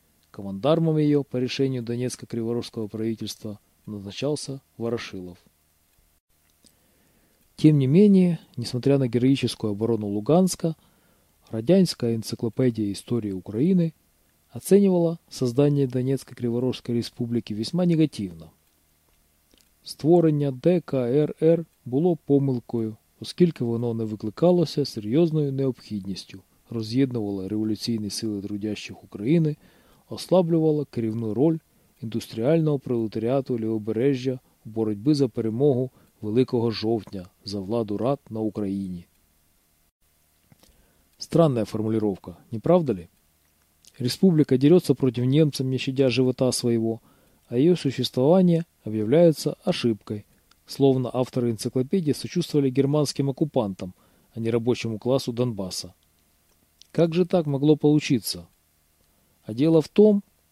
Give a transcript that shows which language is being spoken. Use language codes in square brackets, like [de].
[ru] Командармом ее по решению Донецко-Криворожского правительства назначался Ворошилов. Тем не менее, несмотря на героическую оборону Луганска, Радянская энциклопедия истории Украины оценивала создание Донецко-Криворожской республики весьма негативно. [uk] Створення ДКРР було помилкою, оскільки воно не викликалося серйозною необхідністю, роз'єднувало революційні сили трудящих України, ослаблювало керівну роль індустріального пролетаріату Лівобережжя у боротьбі за перемогу Великого Жовтня за владу Рад на Україні. [ru] Странна формулировка, не правда ли? Республіка дерется против немцев, не щадя живота своего, а ее существование объявляется ошибкой, словно авторы энциклопедии сочувствовали германским оккупантам, а не рабочему классу Донбасса. Как же так могло получиться? А дело в том,